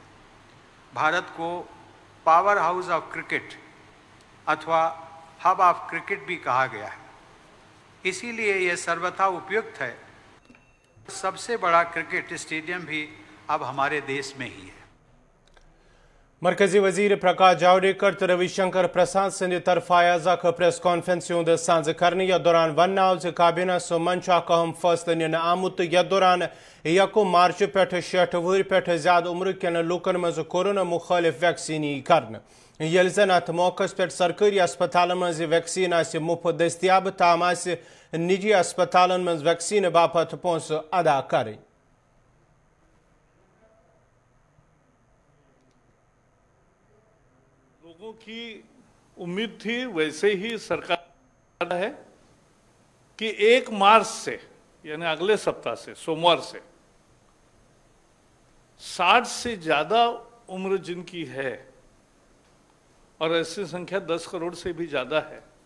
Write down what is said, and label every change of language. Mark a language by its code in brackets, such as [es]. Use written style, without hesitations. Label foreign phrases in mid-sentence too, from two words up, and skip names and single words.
[hi] भारत को [en] power house of cricket [hi] अथवा [en] hub of cricket [hi] भी कहा गया है, इसीलिए यह सर्वथा उपयुक्त है। सबसे बड़ा क्रिकेट स्टेडियम भी अब हमारे देश में ही है। [ks] मरकजी वजीर प्रकाश जावड़ेकर तो रविशंकर प्रसाद सिंध तरफ आज [en] press conference [ks] साझ करने यथ दौरान वन आव काबीना सो मंच अहम फैसले निन आमुत यथ दौरान 1 मार्च पे 60 वहर पे ज्यादा उम्र कन लूकन मज कोरोना मुखालिफ वैक्सीन कर येल जन अत मौकस पे सरकारी अस्पतालन मज वैक्सीन मुफ्त दस्तियाब ताम निजी अस्पतालन मज वैक्सीन बापत पोस अदा करें। [hi] लोगों की उम्मीद थी वैसे ही सरकार है कि 1 मार्च से यानी अगले सप्ताह से सोमवार से 60 से ज्यादा उम्र जिनकी है और ऐसी संख्या 10 करोड़ से भी ज़्यादा है।